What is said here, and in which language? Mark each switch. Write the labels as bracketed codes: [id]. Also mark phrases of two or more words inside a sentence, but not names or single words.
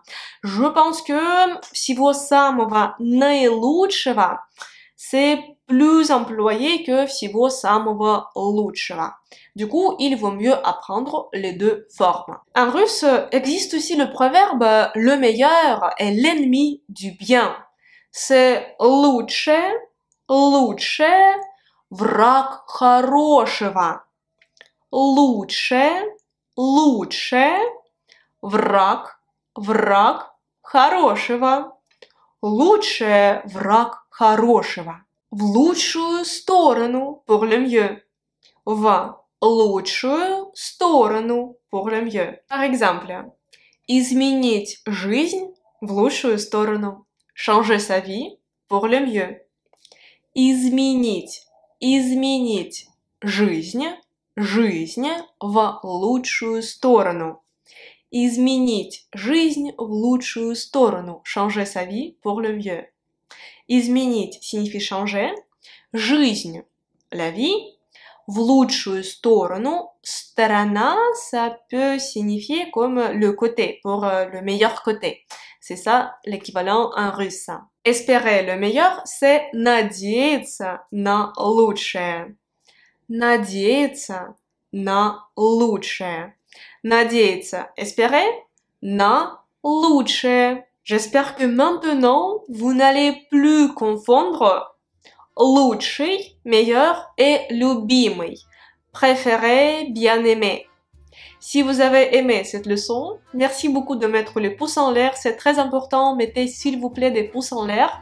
[fr] Je pense que [ru] всего самого наилучшего, [fr] c'est plus employé que [ru] всего самого лучшего. [fr] Du coup, il vaut mieux apprendre les deux formes. En russe, existe aussi le proverbe « le meilleur est l'ennemi du bien ». [ru] C'est « лучше, враг хорошего». Лучше, враг хорошего. Лучше враг хорошего. В лучшую сторону, [fr] pour le mieux. [ru] В лучшую сторону, [fr] pour le mieux. Par exemple, [ru] изменить жизнь в лучшую сторону. [fr] Changer sa vie pour le mieux. [ru] Изменить жизнь в лучшую сторону. Изменить жизнь в лучшую сторону. [fr] Changer sa vie pour le mieux. Изменить signifie changer. Жизнь, la vie. [ru] В лучшую сторону. Сторона, [fr] ça peut signifier comme le côté, pour le meilleur côté. C'est ça l'équivalent en russe. Espérer le meilleur, c'est [ru] надеяться на лучшее. Надеяться на лучшее. Надеяться, espérer, на лучшее. [fr] J'espère que maintenant, vous n'allez plus confondre лучший, meilleur, et любимый, préféré, bien-aimé. Si vous avez aimé cette leçon, merci beaucoup de mettre les pouces en l'air, c'est très important, mettez s'il vous plaît des pouces en l'air